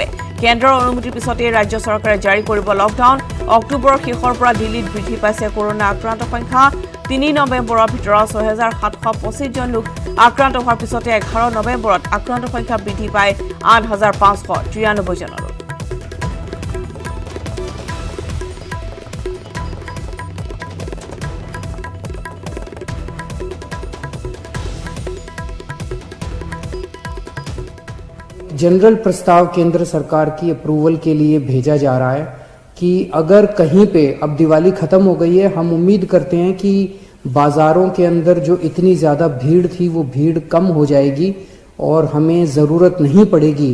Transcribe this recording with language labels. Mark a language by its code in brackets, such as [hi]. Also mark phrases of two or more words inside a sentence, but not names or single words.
[as] কেন্দ্ৰৰ অনুমতিৰ পিছতে ৰাজ্য চৰকাৰে জাৰি কৰিব লকডাউন। অক্টোবৰৰ শেষৰ পৰা দিল্লীত বৃদ্ধি পাইছে কৰোণা আক্ৰান্তৰ সংখ্যা। 3 নৱেম্বৰৰ ভিতৰত 6,725 জন লোক আক্ৰান্ত হোৱাৰ পিছতে 11 নৱেম্বৰত আক্ৰান্তৰ সংখ্যা বৃদ্ধি পাই 8,593 জনলৈ। [hi] जनरल प्रस्ताव केंद्र सरकार की अप्रूवल के लिए भेजा जा रहा है कि अगर कहीं पे अब दिवाली खत्म हो गई है, हम उम्मीद करते हैं कि बाजारों के अंदर जो इतनी ज़्यादा भीड़ थी वो भीड़ कम हो जाएगी और हमें ज़रूरत नहीं पड़ेगी।